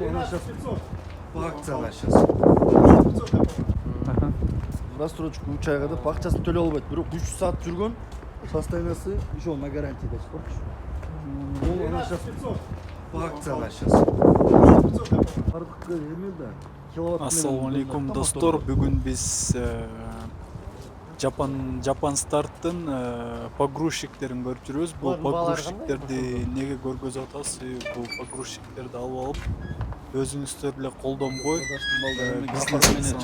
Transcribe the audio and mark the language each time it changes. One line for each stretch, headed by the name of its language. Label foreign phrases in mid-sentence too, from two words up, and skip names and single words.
Russian: она сейчас по акцияға сейчас.
Kyrgyz: Рассрочку 3 айга да акчасын төлөй албайт. Бирок 300 саат жүргөн состояниясы
Russian: еще на
Kyrgyz: гарантияда чыкпакчы.
Russian: Бул она сейчас по акцияға сейчас.
Kyrgyz: Бардык эме да. Ассаламу алейкум достор, бүгүн биз Жапан Старттын погрузчиктерин көрүп жүрөбүз. Бул погрузчиктерди неге көргөзүп атасыз? Бул погрузчиктерди алып алып өзүңүздөр эле колдонбой бизнес менен